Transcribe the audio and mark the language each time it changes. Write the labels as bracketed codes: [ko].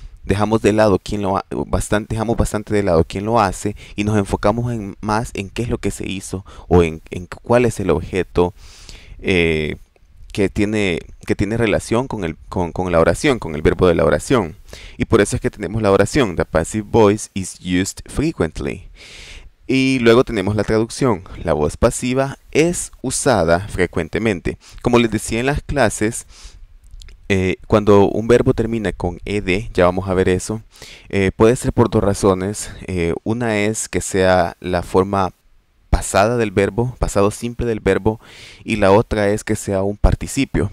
[es] Dejamos de lado dejamos bastante de lado quién lo hace y nos enfocamos más en qué es lo que se hizo o en cuál es el objeto eh, que tiene relación con la oración, con el verbo de la oración. Y por eso es que tenemos la oración. [en] The passive voice is used frequently. [es] Y luego tenemos la traducción. La voz pasiva es usada frecuentemente. Como les decía en las clases, cuando un verbo termina con ed, ya vamos a ver eso, puede ser por dos razones. Una es que sea la forma pasada del verbo, pasado simple del verbo, y la otra es que sea un participio.